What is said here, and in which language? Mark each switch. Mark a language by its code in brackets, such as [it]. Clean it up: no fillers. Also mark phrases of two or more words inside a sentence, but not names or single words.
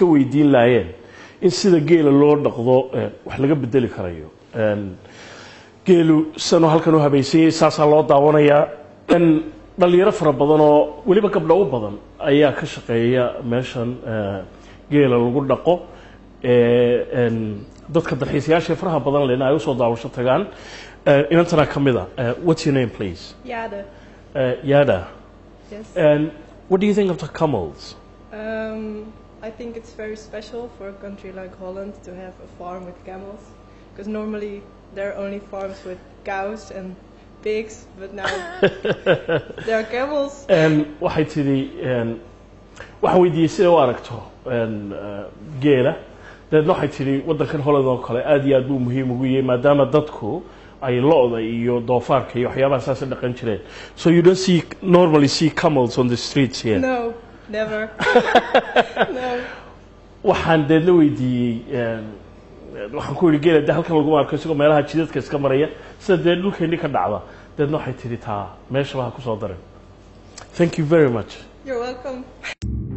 [so] weydiin laayeen in sida geela loo dhaqdo wax laga bedeli karayo geelu sano halkan u habeysay saasa loo daawanayaa dhalinyaro fara badan oo waliba gabdho u badan ayaa ka shaqeeya meeshan geela lagu dhaqo dadka dalxiisayaasha faraha badan leena ay u soo daawasho tagaan inantana kamida [en] what's your name please Yada. Yada. Yes. And what do you think of the camels? I think it's very special for a country like Holland to have a farm with camels, because normally there are only farms with cows and pigs, but now there are camels. [so] waxay tidhi waxaan weydiiyey sida u aragto geela deedna waxay tidhi waddankan Holland oo kale aad iyo aad buu muhiim ugu yahay maadaama dadku ay lo'da iyo doofaarka iyo waxyaabaha saas dhaqan jireen. [en] So you don't normally see camels on the streets here? No, never. No. [so] waxaan deedna weydiiyey waxaan ku yidhi geela halkan lagu arko isagoo meelaha jidadka iska maraya sida dee dhulkeennii ka dhacda deedna waxay tidhi taa meeshaba ha ku soo darin. [en] Thank you very much. You're welcome.